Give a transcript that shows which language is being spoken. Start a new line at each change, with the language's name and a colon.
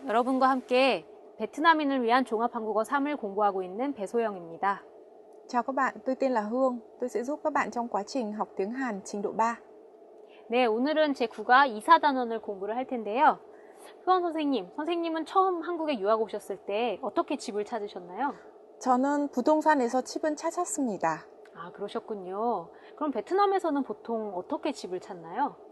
Korean: 여러분과 함께 베트남인을 위한 종합한국어 3을 공부하고 있는 배소영입니다.
Vietnamese: Chào các bạn, tôi tên là Hương. Tôi sẽ giúp các bạn trong quá trình học tiếng Hàn trình độ 3.
Korean: 네, 오늘은 제 국어 이사단원을 공부를 할 텐데요. 효원 선생님은 처음 한국에 유학 오셨을 때 어떻게 집을 찾으셨나요? 저는 부동산에서 집은 찾았습니다. 아, 그러셨군요. 그럼 베트남에서는 보통 어떻게 집을 찾나요?